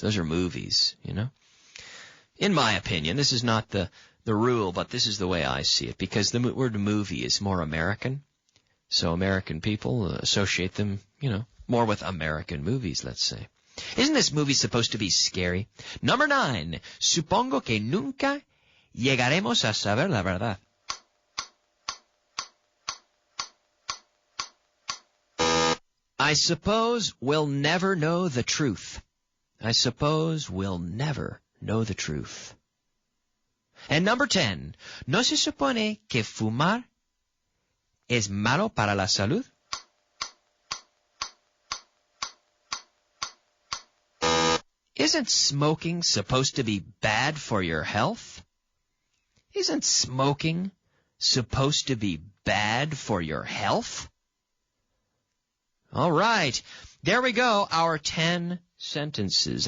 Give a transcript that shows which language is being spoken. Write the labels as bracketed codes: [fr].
[en] Those are movies, you know. In my opinion, this is not the rule, but this is the way I see it, because the word movie is more American. So American people associate them, you know, more with American movies, let's say. Isn't this movie supposed to be scary? Number 9. [es] Supongo que nunca llegaremos a saber la verdad. [en] I suppose we'll never know the truth. I suppose we'll never know the truth. And number 10. [es] ¿No se supone que fumar es malo para la salud? [en] Isn't smoking supposed to be bad for your health? Isn't smoking supposed to be bad for your health? All right, there we go, our 10 sentences.